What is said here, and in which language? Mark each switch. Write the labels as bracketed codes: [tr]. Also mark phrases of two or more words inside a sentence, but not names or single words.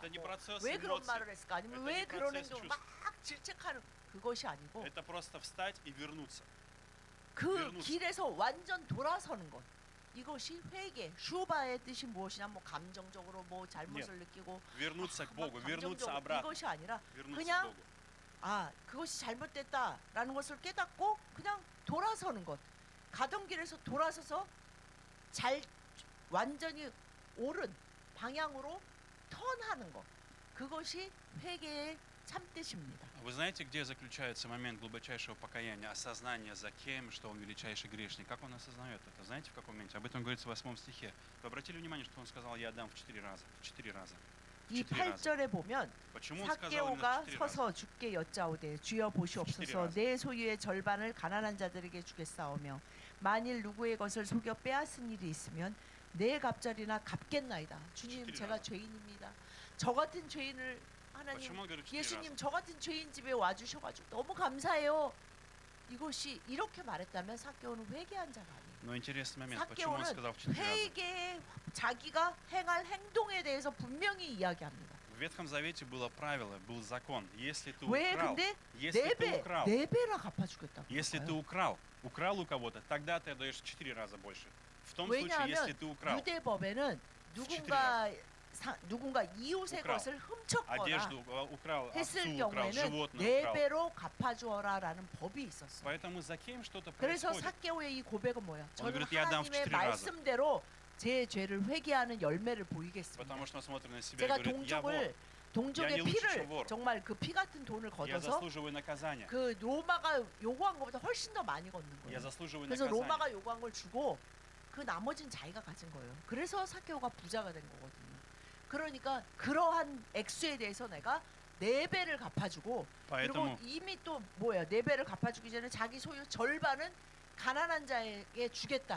[ru] Это не процесс [ko] 왜 그런 [ru] эмоций. [ko] 말을 했을까? 아니면 [ru] Это [ko] 왜 [ru] не [ko] 그런 [ru] процесс [ko] 행동을 [ru] чувств. [ko] 막 질책하는 그것이 아니고 [ru] Это просто встать и вернуться. [ko] 그 [ru] вернуться. [ko] 길에서 완전 돌아서는 것. 이것이 회개. 슈바의 뜻이 무엇이냐? 뭐 감정적으로 뭐 잘못을 느끼고 [ru] Вернуться к [ko] 막 [ru] Богу, вернуться [ko] 감정적으로 [ru] обратно. [ko] 이것이 아니라 [ru] Вернуться к [ko] 그냥 [ru] Богу. [ko] 그것이 잘못됐다라는 것을 깨닫고 그냥 돌아서는 것. 가던 길에서 돌아서서 완전히 옳은 방향으로 턴하는 것. 그것이 회개의 참뜻입니다. [ru] Вы знаете, где заключается момент глубочайшего покаяния, осознания за кем, что он величайший грешник? Как он осознает это? Знаете, в каком моменте? Об этом говорится в 8 стихе. Вы обратили внимание, что он сказал: я отдам в 4 раза. В 4 раза. [ko] 이 8절에 보면 [ru] Почему он сказал именно [ko] 삭개오가 [ru] в 4 раза? [ko] 서서 주께 여짜오되 주여 보시옵소서 내 소유의 절반을 가난한 자들에게 주겠사오며 만일 누구의 것을 속여 빼앗은 일이 있으면 내 갑절이나 갚겠나이다. 주님 주시리라. 제가 죄인입니다. 저 같은 죄인을 하나님 [ru] Почему он говорит 4 [ko] 예수님 [ru] раза? [ko] 저 같은 죄인 집에 와주셔가지고 너무 감사해요. 이것이 이렇게 말했다면 삭개오는 회개한 자가 아니에요. [ru] Но интересный момент, почему он [ko] 삭개오는 [ru] сказал в 4 раза? [ko] 회개에 자기가 행할 행동에 대해서 분명히 이야기합니다. [ru] В Ветхом Завете было правило, был закон. Если ты [ko] 왜 [ru] украл, [ko] 근데 [ru] если ты украл, [ko] 네 배나 갚아주겠다고 [ru] если ты [ko] 그럴까요? [ru] украл у кого-то, тогда ты отдаешь в 4 раза больше. В том случае, [ko] 왜냐하면 [ru] если ты украл [ko] 유대법에는 누군가 이웃의 [ru] украл. [ko] 것을 훔쳤거나 [ru] одежду, украл [ko] 했을 [ru] овцу, украл [ko] 경우에는 [ru] животное, [ko] 네 [ru] украл. [ko] 배로 갚아주어라라는 법이 있었어요. [ru] Поэтому за кем что-то [ko] 그래서 [ru] происходит. [ko] 삭개오의 이 고백은 뭐야? 저는 [ru] говорит, «Я дам в [ko] 하나님의 [ru] 4 раза». [ko] 말씀대로 제 죄를 회개하는 열매를 보이겠습니다. [ru] Потому что он смотрит на себя и [ko] 제가 [ru] говорит: я вор, [ko] 동족의 [ru] Я не лучше, [ko] 피를 [ru] чем вор. [ko] 정말 그 피 같은 돈을 [ru] я [ko] 걷어서 [ru] заслуживаю наказания. [ko] 그 로마가 요구한 것보다 훨씬 더 많이 걷는 [ru] Я [ko] 거예요. [ru] заслуживаю [ko] 그래서 [ru] наказания. [ko] 로마가 요구한 걸 주고 그 나머지는 자기가 가진 거예요. 그래서 삭개오가 부자가 된 거거든요. 그러니까 그러한 액수에 대해서 내가 네 배를 갚아주고 그리고 [ru] поэтому [ko] 이미 또 뭐야 네 배를 갚아주기 전에 자기 소유 절반은 가난한 자에게 주겠다.